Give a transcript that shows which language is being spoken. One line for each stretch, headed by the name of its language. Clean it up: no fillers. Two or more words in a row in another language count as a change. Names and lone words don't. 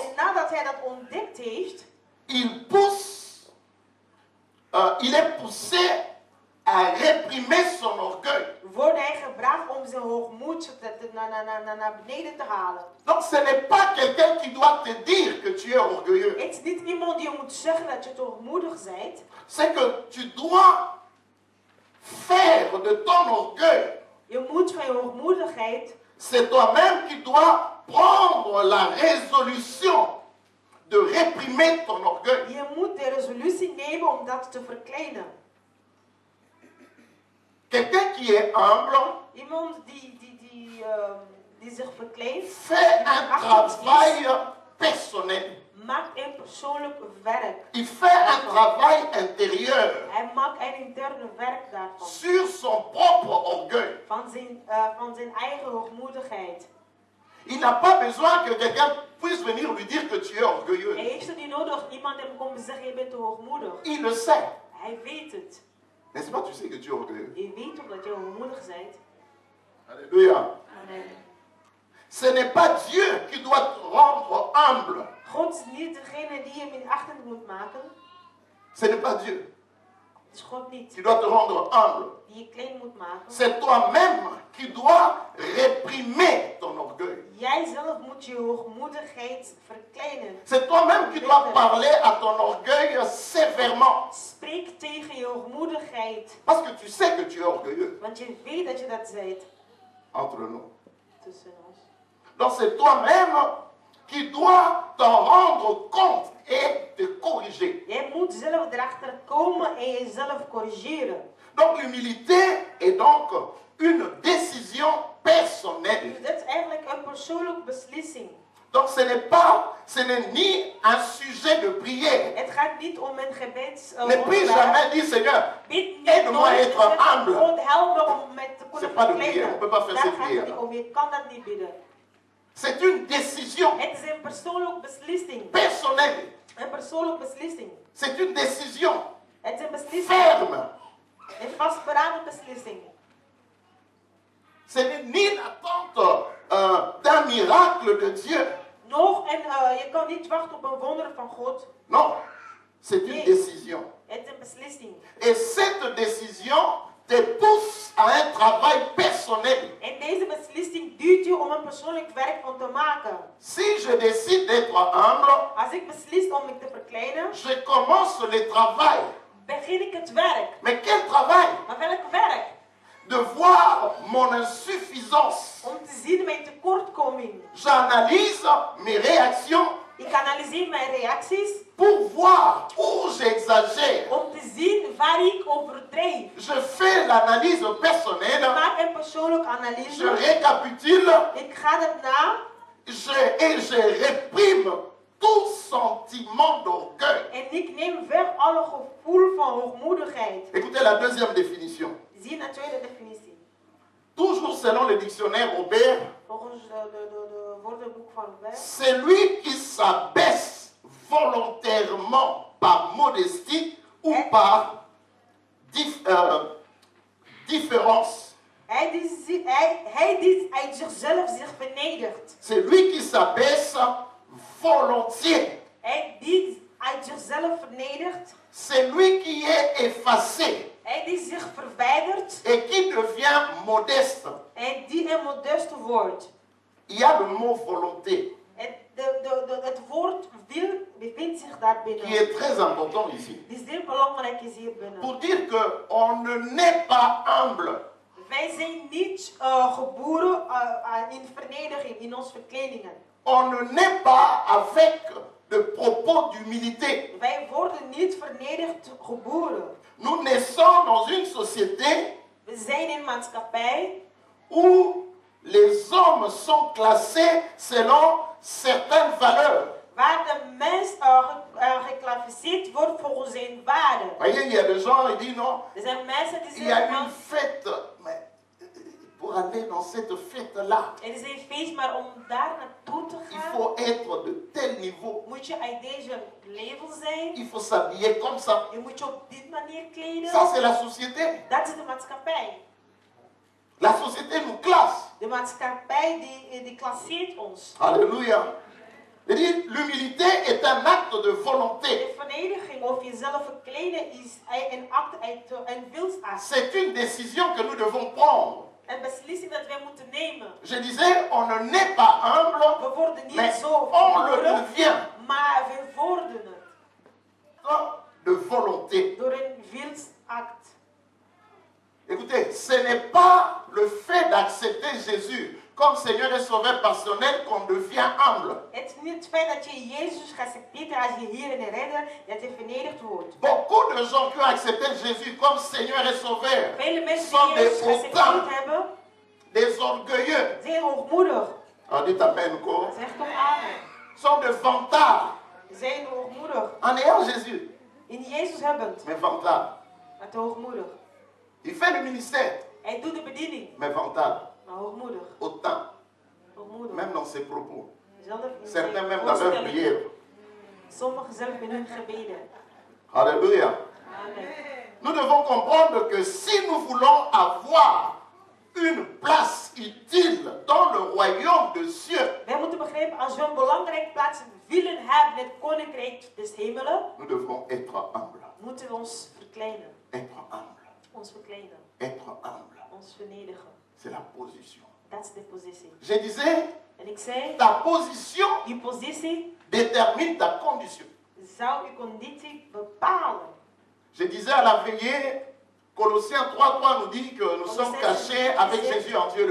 Dutch: en nadat hij dat ontdekt heeft,
French: il est poussé à réprimer son orgueil.
Dutch: Wordt hij gebracht om zijn hoogmoed naar beneden te halen.
French: Donc ce n'est pas quelqu'un qui doit te dire que tu es orgueilleux.
Dutch: Het is niet iemand die je moet zeggen dat je te hoogmoedig bent.
French: C'est que tu dois faire de ton orgueil.
Dutch: Je moet van je hoogmoedigheid.
French: C'est toi-même qui dois prendre la résolution de réprimer ton orgueil.
Dutch: Je moet de resolutie nemen om dat te verkleinen.
French: Quelqu'un qui est humble,
Dutch: iemand die zich verkleint,
French: fait un travail personnel.
Dutch: Maakt een persoonlijk werk.
French: Il fait un travail intérieur.
Dutch: Hij maakt een interne werk daarvan.
French: Sur son propre orgueil.
Dutch: Van zijn eigen hoogmoedigheid.
French: Il n'a pas besoin que quelqu'un puisse venir lui dire que tu es orgueilleux.
Dutch: Hij heeft er niet nodig dat iemand hem komt zeggen je bent te hoogmoedig.
French: Il le sait.
Dutch: Hij weet het.
French: N'est-ce pas, tu sais que tu es orgueilleux.
Dutch: Je weet toch dat je hoogmoedig bent.
French: Alléluia. Amen. Ce n'est pas Dieu qui doit te rendre humble.
Dutch: God is niet degene die je minachtend moet maken.
French: Ce n'est pas Dieu.
Dutch: Het is God niet.
French: Qui doit te rendre humble.
Dutch: Die je klein moet maken.
French: C'est toi-même qui dois réprimer ton orgueil.
Dutch: Jij zelf moet je hoogmoedigheid verkleinen.
French: C'est toi-même qui dois parler à ton orgueil sévèrement.
Dutch: Spreek tegen je hoogmoedigheid.
French: Parce que tu sais que tu es orgueilleux.
Dutch: Want je weet dat je dat bent.
French: Entre nous.
Dutch: Tussen ons.
French: Donc c'est toi-même qui dois t'en rendre compte et te corriger.
Dutch: Jij moet zelf erachter komen en jezelf corrigeren.
French: Donc l'humilité est donc une décision personnelle.
Dutch: Dus dat is eigenlijk een persoonlijke beslissing.
French: Donc ce n'est ni un sujet de prière.
Dutch: Het gaat niet om een gebeds.
French: Ne prie jamais dire Seigneur, aide-moi à être humble.
Dutch: God help me om met te kunnen verkleinen.
French: On peut pas faire cette prière.
Dutch: Je kan dat niet bidden.
French: C'est une décision.
Dutch: Het is een persoonlijke beslissing.
French: Personnelle.
Dutch: Een persoonlijke beslissing.
French: C'est une décision.
Dutch: Het is een beslissing.
French: Ferme.
Dutch: Een vastberaden beslissing.
French: Ce n'est ni l'attente d'un miracle de Dieu.
Dutch: Nog je kan niet wachten op een wonder van God.
French: Non, c'est une décision.
Dutch: Het is een beslissing.
French: Et cette décision te pousse à un travail personnel.
Dutch: En deze beslissing duwt je om een persoonlijk werk van te maken.
French: Si je décide d'être humble,
Dutch: als ik beslis om me te verkleinen,
French: je commence le travail.
Dutch: Begin ik het werk.
French: Mais quel travail?
Dutch: Maar welk werk?
French: De voir mon insuffisance.
Dutch: Om te zien mijn tekortkoming.
French: J'analyse mes réactions.
Dutch: Ik analyseer mijn reacties.
French: Pour voir où j'exagère.
Dutch: Om te zien waar ik overdrijf.
French: Je fais l'analyse personnelle.
Dutch: Ik maak een persoonlijke analyse.
French: Je récapitule.
Dutch: Ik ga dat na.
French: Je réprime tout sentiment d'orgueil.
Dutch: En ik neem weg alle gevoel van hoogmoedigheid.
French: Écoutez la deuxième définition.
Dutch: Zie de tweede definitie.
French: Toujours selon le dictionnaire Robert.
Dutch: Volgens de woordenboek van Robert.
French: Celui qui s'abaisse volontairement par modestie ou par différence.
Dutch: Hij die uit zichzelf zich vernedert.
French: C'est lui qui s'abaisse volontiers.
Dutch: Hij die uit zichzelf vernedert.
French: C'est lui qui est effacé.
Dutch: Hij die zich verwijdert.
French: Et qui devient modeste.
Dutch: En die een modeste wordt.
French: Il y a le mot volonté.
Dutch: Het woord wil bevindt zich daar binnen.
French: Qui est très important ici.
Dutch: Die is heel belangrijk is hier binnen.
French: Pour dire que on ne naît pas humble.
Dutch: Wij zijn niet geboren in vernedering, in onze verkledingen.
French: On ne naît pas avec de propos d'humilité.
Dutch: Wij worden niet vernederd geboren.
French: Nous naissons dans une société.
Dutch: We zijn in een maatschappij.
French: Où les hommes sont classés selon certaines valeurs.
Dutch: Waar de mens geclassificeerd wordt volgens zijn waarden.
French: Voyez, il y a des gens qui disent non.
Dutch: Er zijn mensen die
French: il y a
Dutch: zeggen
French: une fête, mais pour aller dans cette fête-là,
Dutch: er is een feest, maar om daar naartoe te
French: il
Dutch: gaan,
French: faut être de tel niveau.
Dutch: moet je uit deze level zijn.
French: Il faut s'habiller comme ça.
Dutch: Je moet je op dit manier kleden.
French: Ça, c'est la société.
Dutch: Dat is de maatschappij.
French: La société nous classe.
Dutch: De maatschappij die klasseert ons.
French: Alléluia. L'humilité est un acte de volonté.
Dutch: De verdediging of jezelf verkleden is een act uit een wilsakt.
French: C'est une décision que nous devons prendre.
Dutch: Een beslissing dat wij moeten nemen.
French: Je disais, on ne naît pas humble,
Dutch: We worden niet
French: mais
Dutch: zo
French: on le
Dutch: geboren,
French: devient.
Dutch: maar we worden het.
French: De volonté.
Dutch: Door een wilsact.
French: Écoutez, ce n'est pas le fait d'accepter Jésus comme Seigneur et Sauveur personnel qu'on devient humble.
Dutch: Het is niet het feit dat je Jezus accepteert als je Heer en Redder, dat je vernederd wordt.
French: Beaucoup de gens qui ont accepté Jésus comme Seigneur et Sauveur
Dutch: Vele mensen
French: sont
Dutch: die
French: des
Dutch: Jezus geaccepteerd
French: hautains,
Dutch: hebben,
French: des orgueilleux.
Dutch: zijn hoogmoedig.
French: On dit amen, quoi.
Dutch: Zeg toch amen.
French: Sont des vantards
Dutch: Zijn hoogmoedig.
French: en ayant Jésus.
Dutch: In Jezus hebbend,
French: Mais vantards.
Dutch: maar te hoogmoedig.
French: Il fait le ministère,
Dutch: Hij doet de bediening,
French: mais vantards.
Dutch: maar hoogmoedig.
French: Autant,
Dutch: Hoogmoedig.
French: même dans ses propos.
Dutch: Zelf in
French: Certains
Dutch: zijn
French: même dans leur
Dutch: voorstelling.
French: prière.
Dutch: Sommigen zelf in hun gebeden.
French: Alléluia. Amen. Nous devons comprendre que si nous voulons avoir une place utile dans le royaume de Dieu,
Dutch: Wij moeten begrijpen, als we een belangrijke plaats willen hebben in het koninkrijk des hemelen,
French: nous devons être humbles.
Dutch: moeten we ons verkleinen.
French: Être humble.
Dutch: Ons verkleinen.
French: Être humble.
Dutch: Ons vernedigen.
French: C'est la position.
Dutch: Dat is de positie.
French: Je disais,
Dutch: En ik zei,
French: ta position
Dutch: uw positie
French: détermine ta condition.
Dutch: zou uw conditie bepalen.
French: Je disais à la veillée, Colossiens 3:3 nous dit que nous sommes cachés avec Jésus en Dieu le